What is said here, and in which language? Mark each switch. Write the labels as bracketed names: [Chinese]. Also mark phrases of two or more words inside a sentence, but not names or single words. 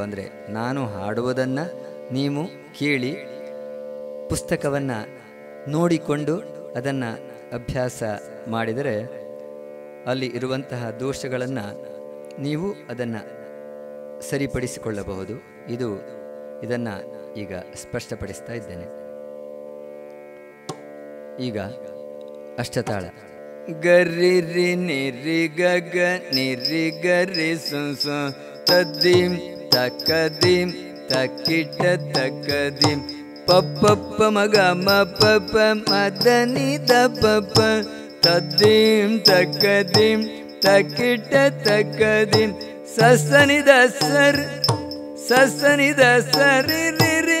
[Kannada] ಅಂದರೆ ನಾನು ಹಾಡುವುದನ್ನು ನೀವು ಕೇಳಿ ಪುಸ್ತಕವನ್ನು ನೋಡಿಕೊಂಡು ಅದನ್ನು ಅಭ್ಯಾಸ ಮಾಡಿದರೆ ಅಲ್ಲಿ ಇರುವಂತಹ ದೋಷಗಳನ್ನು ನೀವು ಅದನ್ನು ಸರಿಪಡಿಸಿಕೊಳ್ಳಬಹುದು. ಇದನ್ನು ಈಗ ಸ್ಪಷ್ಟಪಡಿಸ್ತಾ ಇದ್ದೇನೆ. ಈಗ ಅಷ್ಟತಾಳ. ಗರಿ ರಿ ನಿರಿ ಗಗ ನಿರಿ ಗರಿ ಸು ತದ್ಧೀಂ ತಕದೀಂ ತಕಿಟ ತಕದೀಂ ಪಪ್ಪ ಮಗ ಮ ಪಪ ಮದನಿ ದ ಪಪ ತದ್ಧೀಂ ತಕದೀಂ ತಕಿಟ ತಕದೀಂ ಸಸನಿ ದ ಸರ್ ಸಸನಿ ದ ಸರಿ ರಿ ರಿ